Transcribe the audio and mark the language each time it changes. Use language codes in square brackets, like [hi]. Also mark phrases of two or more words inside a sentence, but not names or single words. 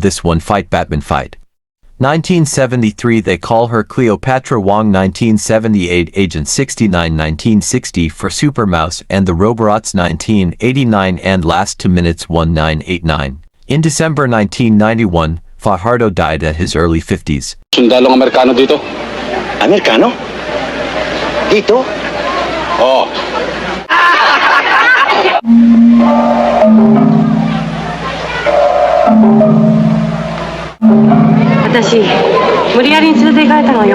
[en] This one fight Batman fight. 1973 they call her Cleopatra Wong. 1978 Agent 69. 1960 for Super Mouse and the Roborots. 1989 and last 2 minutes 1989. In December 1991, Fajardo died at his early 50s. [tl] Sundalong Amerikano dito? Amerikano? Dito? Oo. [ja] 私無理やりに連れて行かれたのよ。